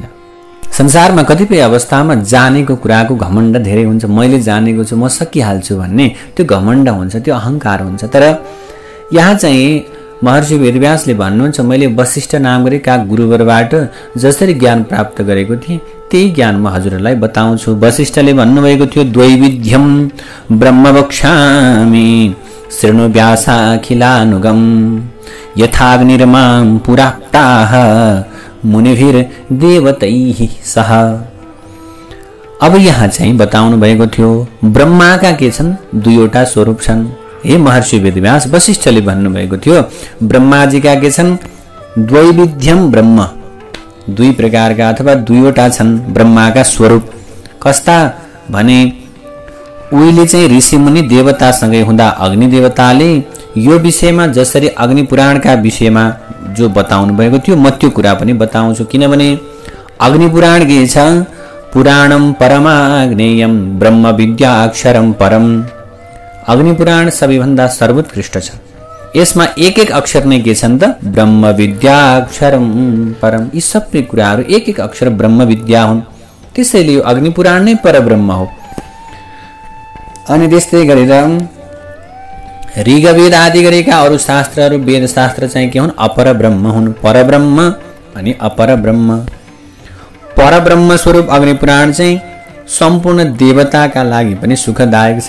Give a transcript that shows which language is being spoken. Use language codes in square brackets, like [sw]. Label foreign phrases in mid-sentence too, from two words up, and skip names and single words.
[ne] संसारमा कतिपय अवस्थामा जानेको कुराको घमण्ड धेरै हुन्छ, मैले जानेको छु, म सकिहाल्छु भन्ने त्यो घमण्ड हुन्छ, त्यो अहङ्कार हुन्छ। तर यहाँ चाहिँ महर्षि वेदव्यासले भन्नुहुन्छ, मैले वशिष्ठ नाम गरेका गुरुवरबाट जसरी ज्ञान प्राप्त गरेको थिएँ त्यही ज्ञान म हजुरहरूलाई बताउँछु। वशिष्ठले भन्नुभएको थियो, [sa] द्वैविध्यम ब्रह्म वक्ष्यामि शृणु व्यासाखिलानुगम यथाग्निर्मां पुराप्ताः मुनिभिर देवतैः सह। [ne] अब यहाँ चाहिँ बताउनु भएको थियो ब्रह्माका के छन्, दुईवटा स्वरूप छन्। हे महर्षि वेदव्यास, वशिष्ठले भन्नुभएको थियो ब्रह्माजीका के छन्, [sa] द्वैविध्यम ब्रह्म, [ne] दुई प्रकारका अथवा दुईवटा छन् ब्रह्माका स्वरूप। कस्ता भने उहिले चाहिँ ऋषि मुनि देवतासँगै हुँदा अग्नि देवताले यो विषयमा जसरी अग्नि पुराणका विषयमा जो बताउनु भएको थियो, म त्यो कुरा पनि बताउँछु। किनभने अग्नि पुराण के छ, [sa] पुराणम परमाग्नेयम ब्रह्म विद्या अक्षरम परम। [ne] अग्नि पुराण सबैभन्दा सर्वोत्कृष्ट छ। यसमा एक एक अक्षर नै के छन् त, [sa] ब्रह्म विद्या अक्षरम परम। [ne] यी सबै कुराहरू एक एक अक्षर ब्रह्म विद्या हुन्। त्यसैले यो अग्नि पुराण नै परब्रह्म हो। अनि त्यस्तै गरेर ऋग्वेद आदि गरेका अरू शास्त्रहरू, वेद शास्त्र चाहिँ के हुन्, अपर ब्रह्म हुन्। परब्रह्म अनि अपर ब्रह्म। परब्रह्म स्वरूप अग्नि पुराण चाहिँ सम्पूर्ण देवताका लागि पनि सुखदायक छ।